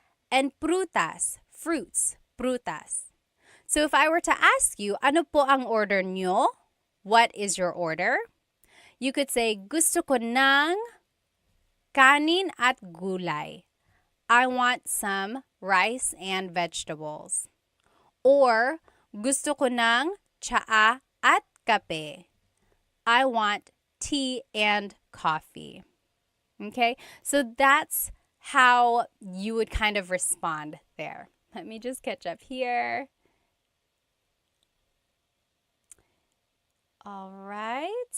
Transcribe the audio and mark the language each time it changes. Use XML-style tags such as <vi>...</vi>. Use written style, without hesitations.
<en>And prutas, fruits, prutas. So if I were to ask you,</en> <tl>ano po ang order nyo?</tl> <en>What is your order? You could say,</en> <tl>gusto ko ng kanin at gulay.</tl> <en>I want some rice and vegetables.</en> <tl>Or, gusto ko ng tsaa at kape.</tl> <en>I want tea and coffee. Okay, so that's how you would kind of respond there. Let me just catch up here. All right.</en>